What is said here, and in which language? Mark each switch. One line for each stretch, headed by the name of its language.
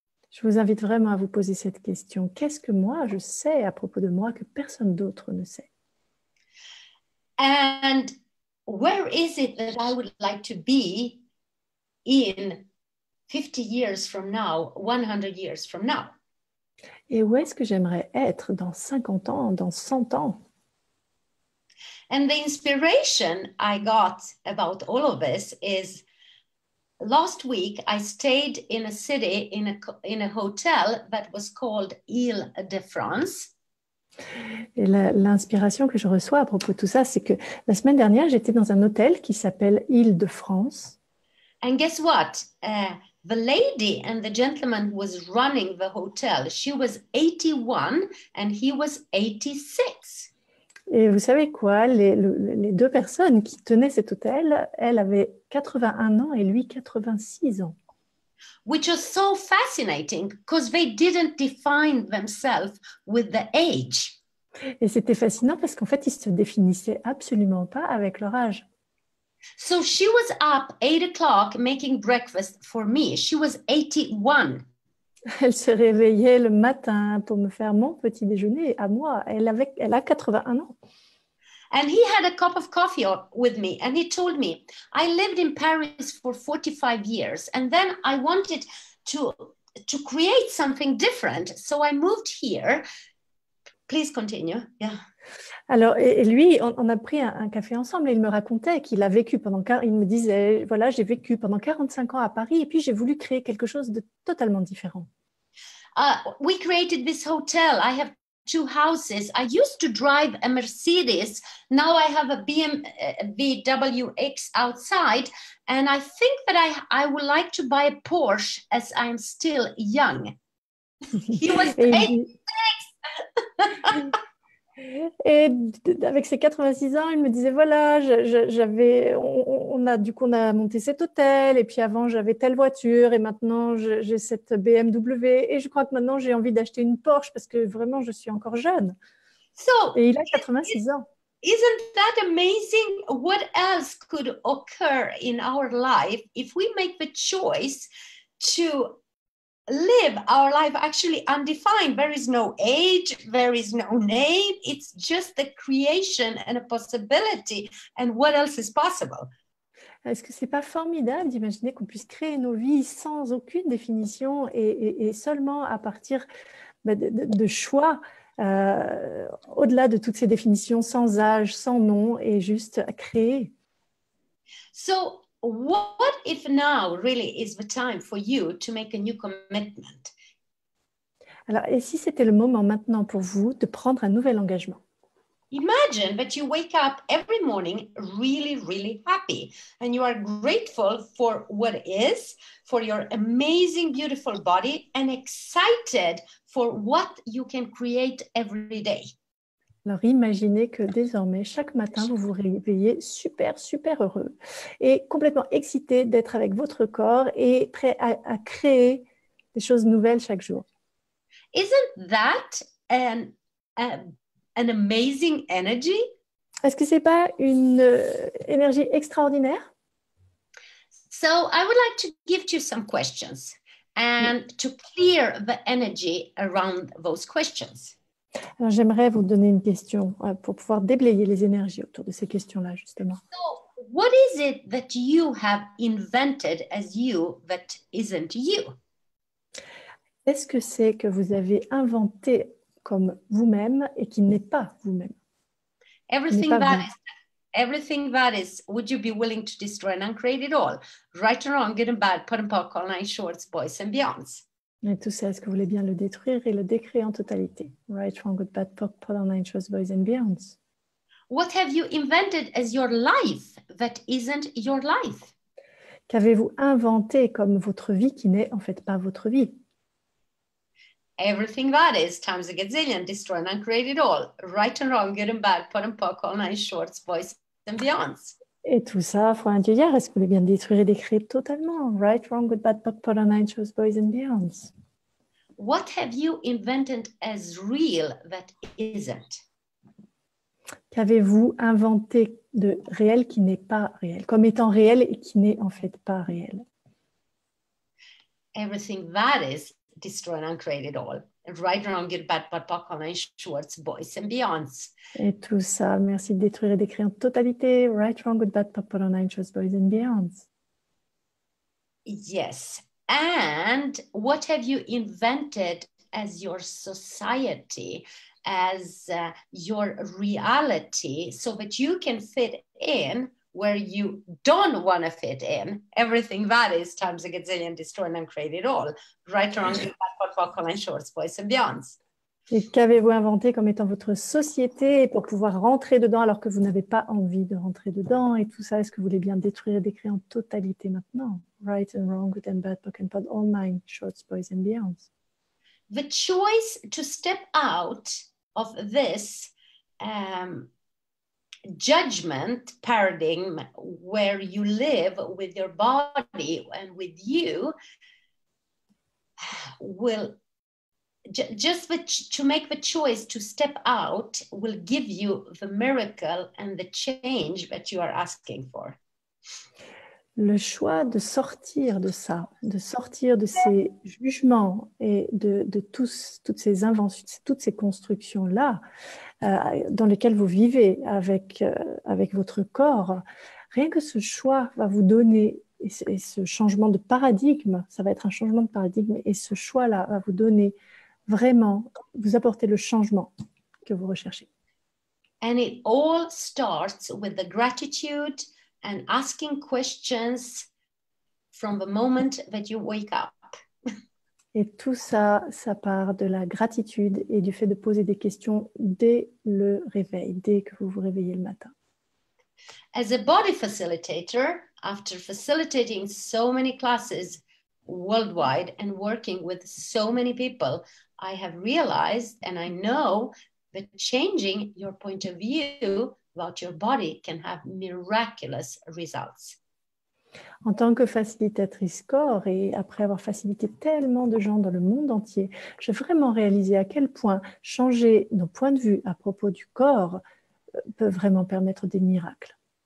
French: Je vous invite vraiment à vous poser cette question. Qu'est-ce que moi, je sais à propos de moi que personne d'autre ne sait?
English: And where is it that I would like to be in 50 years from now, 100 years from now?
French: Et où est-ce que j'aimerais être dans 50 ans, dans 100 ans?
English: And the inspiration I got about all of this is last week I stayed in a city in a hotel that was called Île-de-France.
French: Et l'inspiration que je reçois à propos de tout ça, c'est que la semaine dernière, j'étais dans un hôtel qui s'appelle Île-de-France.
English: And guess what? The lady and the gentleman who was running the hotel, she was 81 and he was 86.
French: Et vous savez quoi, les deux personnes qui tenaient cet hôtel, elle avait 81 ans et lui 86 ans.
English: Which was so fascinating because they didn't define themselves with the age.
French: Et c'était fascinant parce qu'en fait, ils se définissaient absolument pas avec leur âge.
English: So she was up 8 o'clock making breakfast for me. She was 81.
French: Elle se réveillait le matin pour me faire mon petit déjeuner à moi. Elle a 81 ans.
English: And he had a cup of coffee with me and he told me, I lived in Paris for 45 years and then I wanted to create something different. So I moved here. Please continue. Yeah.
French: Alors, et lui, on a pris un café ensemble et il me racontait qu'il a vécu il me disait, voilà, j'ai vécu pendant 45 ans à Paris et puis j'ai voulu créer quelque chose de totalement différent.
English: We created this hotel. I have 2 houses. I used to drive a Mercedes. Now I have a BMW X outside. And I think that I would like to buy a Porsche as I'm still young. He was
French: Et,
English: 86.
French: et avec ses 86 ans, il me disait, voilà, on a monté cet hôtel, et puis avant, j'avais telle voiture, et maintenant, j'ai cette BMW, et je crois que maintenant, j'ai envie d'acheter une Porsche, parce que vraiment, je suis encore jeune.
English: So,
French: Et il a 86 ans.
English: isn't that amazing? What else could occur in our life if we make the choice to live our life actually undefined? There is no age, there is no name, it's just the creation and a possibility. And what else is possible?
French: Est-ce que c'est pas formidable d'imaginer qu'on puisse créer nos vies sans aucune définition et seulement à partir de choix au-delà de toutes ces définitions, sans âge, sans nom, et juste à créer?
English: So what if now really is the time for you to make a new commitment?
French: Alors, et si c'était le moment maintenant pour vous de prendre un nouvel engagement?
English: Imagine that you wake up every morning really, really happy and you are grateful for what is, for your amazing, beautiful body, and excited for what you can create every day.
French: Alors, imaginez que désormais, chaque matin, vous vous réveillez super, super heureux et complètement excité d'être avec votre corps et prêt à créer des choses nouvelles chaque jour.
English: Isn't that an amazing energy?
French: Est-ce que ce n'est pas une énergie extraordinaire?
English: So I would like to give you some questions and to clear the energy around those questions.
French: Alors, j'aimerais vous donner une question pour pouvoir déblayer les énergies autour de ces questions-là, justement.
English: So, what is it that you have invented as you that isn't you?
French: Qu'est-ce que c'est que vous avez inventé comme vous-même et qui n'est pas vous-même?
English: Everything that is, would you be willing to destroy and uncreate it all? Right or wrong, good and bad, put and pock, all night shorts, boys and beyonds.
French: Et tout ça, est-ce que vous voulez bien le détruire et le décréer en totalité?
English: Right, wrong, good, bad, pop, all nine shorts, boys and beyonds. What have you invented as your life that isn't your life?
French: Qu'avez-vous inventé comme votre vie qui n'est en fait pas votre vie?
English: Everything that is times a gazillion, destroy and uncreate it all. Right and wrong, good and bad, put and pock, all night shorts, boys and beyonds.
French: Et tout ça, fois Djordjevic, est-ce que vous voulez bien détruire et décréer totalement?
English: Right, wrong, good, bad, pop, all nine shorts, boys and beyonds. What have you invented as real that isn't?
French: Qu'avez-vous inventé de réel qui n'est pas réel, comme étant réel et qui n'est en fait pas réel?
English: Everything that is, destroy and uncreate it all. Right, wrong, good, bad, put, pock, all night shorts, boys and beyonds.
French: Et tout ça, merci de détruire et d'écrire en totalité.
English: Right, wrong, good, bad, pop, all nine shorts, boys and beyonds. Yes. And what have you invented as your society, as your reality, so that you can fit in where you don't want to fit in? Everything that is times a gazillion, destroy and uncreate it all. Right, wrong, good, bad, pop, pock, all night shorts, boys and beyonds.
French: Et qu'avez-vous inventé comme étant votre société pour pouvoir rentrer dedans alors que vous n'avez pas envie de rentrer dedans? Et tout ça, est-ce que vous voulez bien détruire et décrire en totalité maintenant?
English: Right and wrong, good and bad, pock and pod, all nine shorts, boys and beyonds. The choice to step out of this judgment paradigm where you live with your body and with you will to make the choice to step out will give you the miracle and the change that you are asking for.
French: Le choix de sortir de ça, de sortir de ces jugements et de toutes ces inventions, toutes ces constructions-là dans lesquelles vous vivez avec votre corps, rien que ce choix va vous donner, et ce changement de paradigme, ça va être un changement de paradigme, et ce choix-là va vous donner vraiment, vous apporter le changement que vous recherchez.
English: And it all starts with the gratitude and asking questions from the moment that you wake up.
French: Et tout ça, ça part de la gratitude et du fait de poser des questions dès le réveil, dès que vous vous réveillez le matin.
English: As a body facilitator, after facilitating so many classes worldwide and working with so many people, I have realized and I know that changing your point of view about your body can have miraculous results.
French: En tant que facilitatrice corps et après avoir facilité tellement de gens dans le monde entier, j'ai vraiment réalisé à quel point changer nos points de vue à propos du corps peut vraiment permettre des miracles.